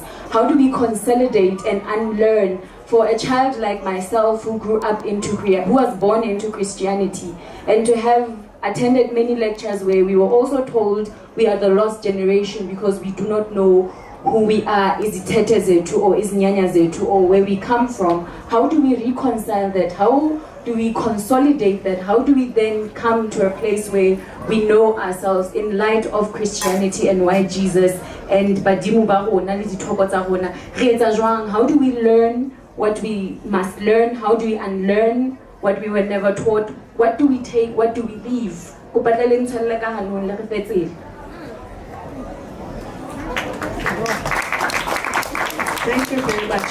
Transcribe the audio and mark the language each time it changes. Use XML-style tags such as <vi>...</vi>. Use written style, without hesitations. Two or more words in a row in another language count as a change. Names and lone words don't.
<en>How do we consolidate and unlearn? For a child like myself who grew up who was born into Christianity, and to have attended many lectures where we were also told we are the lost generation because we do not know who we are, is</en> <sw>Tete Zetu</sw> <en>or is</en> <sw>Nyanya Zetu,</sw> <en>or where we come from. How do we reconcile that? How do we consolidate that? How do we then come to a place where we know ourselves in light of Christianity and why Jesus and</en> <st>Badimu ba rona le dithoko tsa rona re etsa jwang?</st> <en>How do we learn what we must learn? How do we unlearn what we were never taught? What do we take? What do we leave? Thank you very much.</en>